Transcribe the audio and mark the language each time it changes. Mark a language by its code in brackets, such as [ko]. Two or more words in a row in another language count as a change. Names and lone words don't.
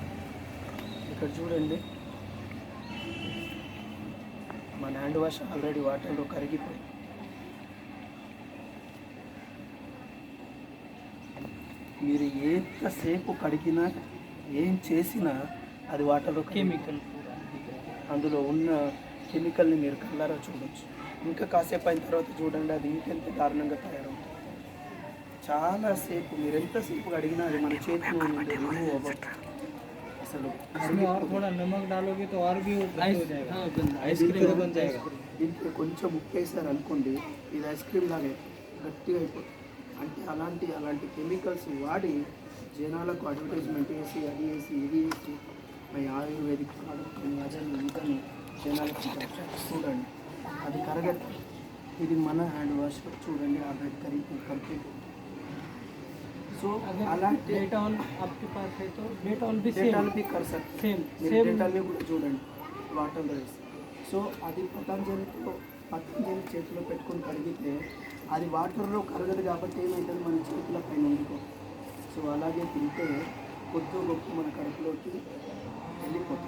[te] ఇక్కడ చూడండి, మన [en] hand wash [te] ఆల్రెడీ వాటర్లో కరిగిపోయి మీరు ఎంతసేపు కడిగినా ఏం చేసినా అది వాటర్లో [hi] केमिकल पूरा दिख रहा है. [te] అందులో ఉన్న కెమికల్ని మీరు కళ్ళారా చూడొచ్చు. ఇంకా కాసేపు అయిన తర్వాత చూడండి, అది ఇంకెంత దారుణంగా తయారవుతుంది. చాలాసేపు మీరు ఎంతసేపు కడిగినా అది మన చేతిలో నుండి రిమూవ్ అవ్వదు. అసలు [hi] इसमें और थोड़ा नमक डालोगे तो और भी वो गंदा हो जाएगा. हाँ, गंदा आइसक्रीम बन जाएगा. [te] దీంట్లో కొంచెం ఉప్పు వేసారు అనుకోండి, ఇది ఐస్ క్రీమ్ లాగే గట్టిగా అయిపోతుంది. అంటే అలాంటి కెమికల్స్ వాడి జనాలకు అడ్వర్టైజ్మెంట్ వేసి అది వేసి ఇది వేసి మరి [en] Ayurvedic product [te] అదని ఇదని జనాలకు చూడండి, అది కరగదు. ఇది మన [en] hand wash [te] చూడండి, ఆ బెడ్ కంప్లీట్. సో అలాంటి [hi] डेटॉल आपके पास है तो डेटॉल भी [te] డేటాలు [hi] सेम బి కర్ సక్ सेम [te] మీరు [hi] सेम [te] డేటాల్ని కూడా చూడండి వాటర్లో వేసి. సో అది పతంజలి చేతిలో పెట్టుకొని కడిగితే అది వాటర్లో కరగదు కాబట్టి ఏమవుతుంది, మన చేతుల పైన ఉండిపో. సో అలాగే తింటే కొద్ది గొప్ప మన కడుపులోకి వెళ్ళిపోతుంది.